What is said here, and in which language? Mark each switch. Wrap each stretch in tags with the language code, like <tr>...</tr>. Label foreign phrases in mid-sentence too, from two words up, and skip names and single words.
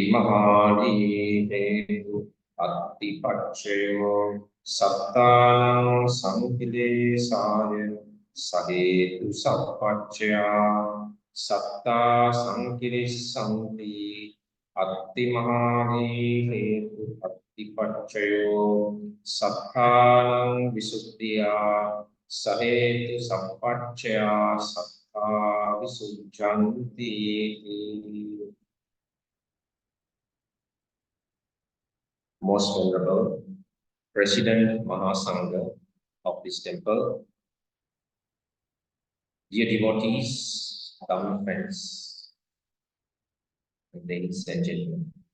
<pi>Mahali Hetu Atti Pacceo Sattanang Sankilesaya Sahetu Sappacchaya Satta Sankilisanti Atti Mahali Hetu Atti Pacceo Sattanang Visuddhya Sahetu Sappacchaya Satta Visuddhanti.</pi> <en>Most Venerable President Mahasangha of this temple, dear devotees, Dhamma friends, ladies and gentlemen,</en>